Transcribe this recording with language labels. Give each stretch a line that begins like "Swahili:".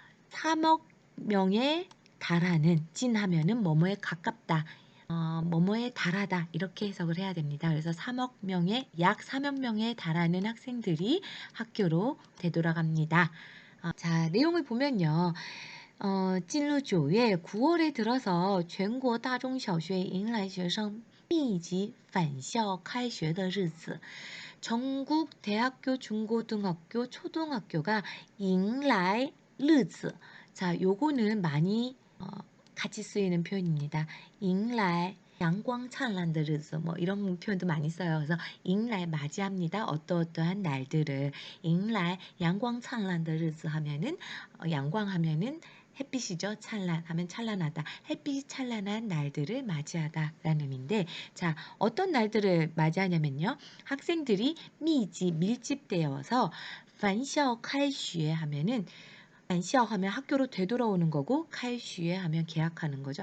Korean: 3억 명에 달하는, 진 하면은 뭐뭐에 가깝다. 뭐뭐에 달하다 이렇게 해석을 해야 됩니다. 그래서 3억 명의 약 3억 명에 달하는 학생들이 학교로 되돌아갑니다. 자, 내용을 보면요.
Chinese: 进入9月
Korean: 9월에 들어서
Chinese: 全国大中小学迎来学生密集返校开学的日子.
Korean: 전국 대학교, 중고등학교, 초등학교가
Chinese: 迎来日子.
Korean: 자, 요거는 많이 같이 쓰이는 표현입니다.
Chinese: 迎来 阳光灿烂的日子,
Korean: 뭐 이런 표현도 많이 써요. 그래서 迎来 맞이합니다. 어떠어떠한 날들을.
Chinese: 迎来 阳光灿烂的日子
Korean: 하면은 양광 하면은 햇빛이죠. 찬란 하면 찬란하다. 햇빛이 찬란한 날들을 맞이하다라는 의미인데, 자, 어떤 날들을 맞이하냐면요. 학생들이 밀집되어서
Chinese: 返校开学
Korean: 하면은 返校 하면 학교로 되돌아오는 거고, 开学 하면 개학하는 거죠.